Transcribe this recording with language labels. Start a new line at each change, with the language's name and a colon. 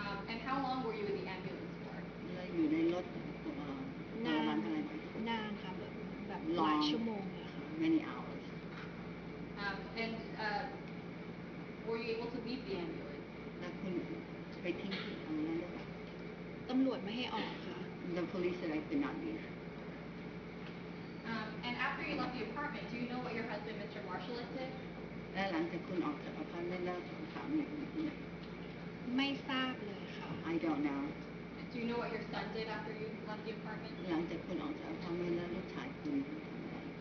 English: And how long were you in the ambulance for?
Thai: แล้วอยู่ในรถประมาณเท่าไหร่ นานค่ะแบบหลายชั่วโมงเลยค่ะ
English: Many hours. And were you able to leave the ambulance?
Thai: แล้วคุณไปทิ้งที่ตรงนั้นหรือเปล่า ตำรวจไม่ให้ออกค่ะ
English: The police said I could not leave. And after you left the apartment, do you know what your husband, Mr. Marshall, did?
Thai: และหลังจากคุณออกจากอพาร์ตเมนต์แล้วสามีคุณที่ไหน ไม่ทราบเลยค่ะ
English: I don't know. Do you know what your son did after you left the apartment?
Thai: หลังจากคุณออกจากอพาร์ตเมนต์แล้วลูกชายคุณทำอะไร